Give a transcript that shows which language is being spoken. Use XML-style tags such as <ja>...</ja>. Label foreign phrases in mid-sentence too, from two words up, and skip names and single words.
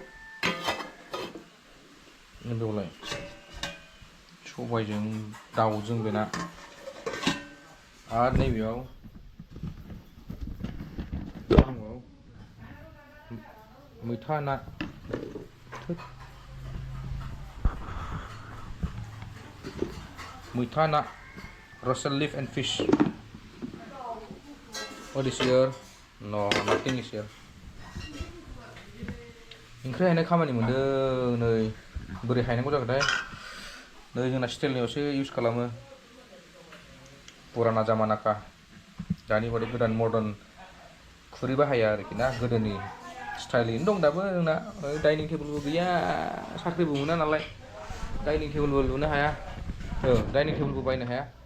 <brx>बेवलाय सबायजों दाउजों बेना आरो नैबेयाव मैथा ना मैथा ना</brx> <en>roasted leaf and fish. What is here? No, nothing is here.</en> <brx>ओंख्रि हायनाय खामानि मोनदों नै बोरै हायनांगौ जागोनथाय नै जोंना स्टिलनियावसो इउज खालामो पुराना जामानाखा दानि बादि गोदान मर्डान खुरै बाहाया आरोखि ना गोदोनि स्टाइलैनो दं दाबो जोंना डाइनिं टेबोलबो गैया साख्रिबो मोना नालाय डाइनिं टेबोलबो लुनो हाया डाइनिं टेबोलबो बायनो हाया</brx>